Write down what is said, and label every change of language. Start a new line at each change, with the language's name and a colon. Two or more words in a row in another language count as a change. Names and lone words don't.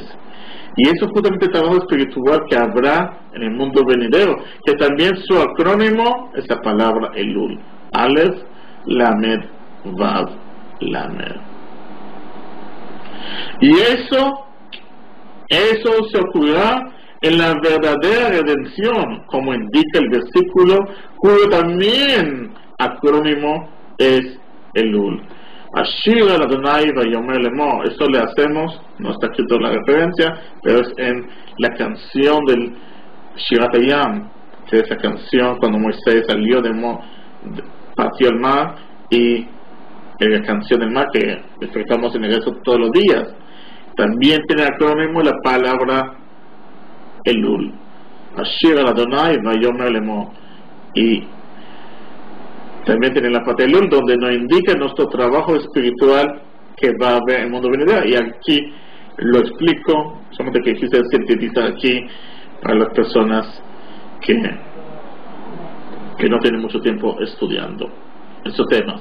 Spanish: Y eso es justamente el trabajo espiritual que habrá en el mundo venidero, que también su acrónimo es la palabra Elul, Aleph, Lamed, Vav, Lamed. Y eso se ocurrirá en la verdadera redención, como indica el versículo, cuyo también acrónimo es Elul.
Hebrew: אשיר אל אדוני ויאמר למו.
Spanish: Eso le hacemos, no está escrito la referencia, pero es en la canción del
Hebrew: שירת הים,
Spanish: que es la canción cuando Moisés salió partió el mar, y la canción del mar que respetamos en el rezo todos los días. También tiene acrónimo la palabra Elul.
Hebrew: אשיר אל אדוני ויאמר למו.
Spanish: Y también tiene la parte de Elul, donde nos indica nuestro trabajo espiritual que va a haber en el mundo venidero. Y aquí lo explico, solamente que quise sintetizar aquí para las personas que no tienen mucho tiempo estudiando estos temas.